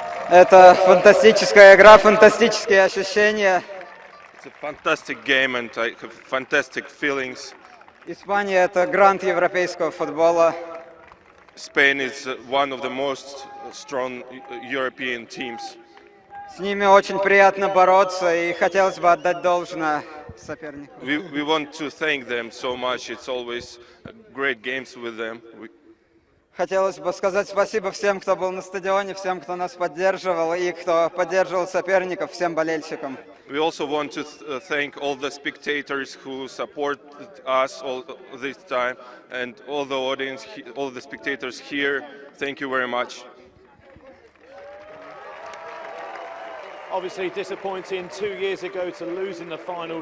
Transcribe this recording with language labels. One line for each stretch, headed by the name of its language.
Russian: Это фантастическая игра, фантастические ощущения.
English: It's a fantastic game and I have fantastic feelings.
Russian: Испания — это грант европейского футбола.
English: Spain is one of the most strong European teams.
Russian: С ними очень приятно бороться, и хотелось бы отдать должное сопернику.
English: We want to thank them so much. It's always great games with them.
Russian: Хотелось бы сказать спасибо всем, кто был на стадионе, всем, кто нас поддерживал и кто поддерживал соперников, всем болельщикам.
English: We also want to thank all the spectators who supported us all this time, and all the audience, all the spectators here. Thank you very much. Obviously disappointing 2 years ago to lose in the final.